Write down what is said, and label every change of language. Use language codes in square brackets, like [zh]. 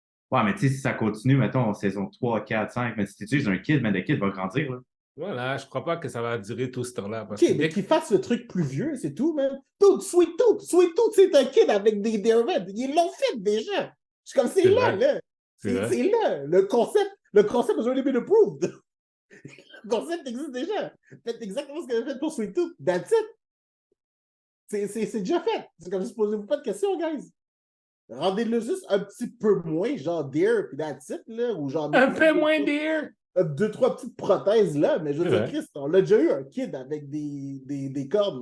[fr] Ouais, mais tu sais, si ça continue, mettons, en saison 3, 4, 5, mais si tu utilises un kid, le kid va grandir, là. Voilà, je crois pas que ça va durer tout ce temps-là. Parce Ok, que mais qu'il fasse le truc plus vieux, c'est tout, man. Dude, Sweet Tooth, c'est un kid avec des derivatives. Ils l'ont fait déjà. Je suis comme, c'est là, vrai. là. C'est là. Le concept [en] has already been approved. [fr] Le concept existe déjà. Faites exactement ce que j'ai fait pour Sweet Tooth. [en] That's it. [fr] C'est déjà fait. C'est comme, posez-vous pas de questions, guys. Rendez-le juste un petit peu moins, genre Deer, puis [en] that's it, [fr] là. Ou genre. un peu moins Deer. 2-3 petites prothèses là, mais je veux dire, Christ, on l'a déjà eu un kid avec des cornes.